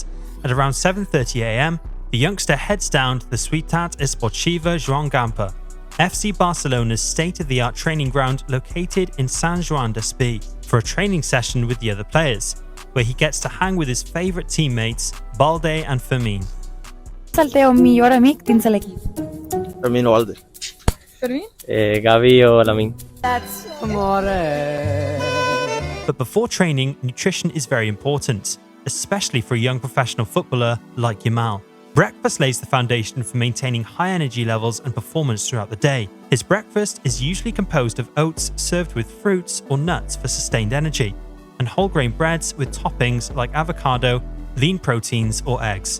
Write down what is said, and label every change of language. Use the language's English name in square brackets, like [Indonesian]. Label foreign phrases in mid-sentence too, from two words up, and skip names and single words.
[English] At around 7:30 am, the youngster heads down to the Ciutat Esportiva Joan Gamper, FC Barcelona's state-of-the-art training ground located in Sant Joan d'Espí, for a training session with the other players, where he gets to hang with his favourite teammates, Balde and Fermín. [Catalan] El teu millor amic dins de l'equip? Per mi no Balde. Per mi? Gavi o Lamine. [English] That's amore. But before training, nutrition is very important, especially for a young professional footballer like Yamal. Breakfast lays the foundation for maintaining high energy levels and performance throughout the day. His breakfast is usually composed of oats served with fruits or nuts for sustained energy, and whole grain breads with toppings like avocado, lean proteins or eggs.